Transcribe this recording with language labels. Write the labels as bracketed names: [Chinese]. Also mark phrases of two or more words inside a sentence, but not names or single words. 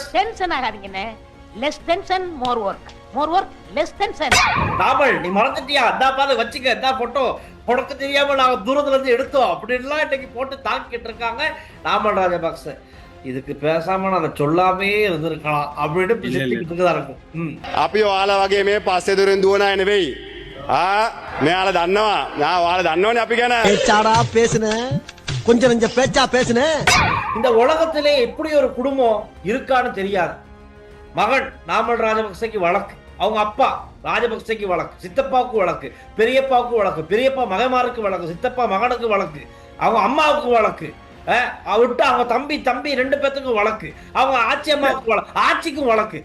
[Tamil] டென்ஷன் ஆகாதீங்கண்ணே. [English] Less tension more work. More work less tension. [Tamil] நாமல் நீ மறந்துட்டியா? அதான் பாத்து வச்சுக்க. அதான் போட்டோ உனக்கு தெரியாம நாங்க தூரத்துல இருந்து எடுத்தோம் அப்படின்லாம் இன்னைக்கு போட்டு தாக்கிட்டு இருக்காங்க நாமல் ராஜபக்ச. இதுக்கு பேசாம நான் அதை சொல்லாமே இருந்திருக்கலாம் அப்படின்னு பிசிக்கிட்டு இருக்கும். [Sinhala] අපි ඔයාලා වගේ මේ පස්සේ දුරින් දුවන අය නෙවෙයි. මෙයාලා දන්නවා. ඔයාලා දන්නවනේ අපි ගැන. [Tamil] பேச்சாடா பேசுன, கொஞ்சம் கொஞ்சம் பேச்சா பேசுன. இந்த உலகத்திலே எப்படி ஒரு குடும்பம் இருக்கான்னு தெரியாது. மகன் நாமல் ராஜபக்சேக்கு வழக்கு, அவங்க அப்பா ராஜபக்சேக்கு வழக்கு, சித்தப்பாவுக்கு வழக்கு, பெரியப்பாவுக்கு வழக்கு, பெரியப்பா மகமாருக்கு வழக்கு, சித்தப்பா மகனுக்கு வழக்கு, அவங்க அம்மாவுக்கு வழக்கு, விட்டு அவங்க தம்பி 2 பேத்துக்கும் வழக்கு, அவங்க ஆட்சி அம்மாவுக்கு வழக்கு, ஆட்சிக்கும் வழக்கு.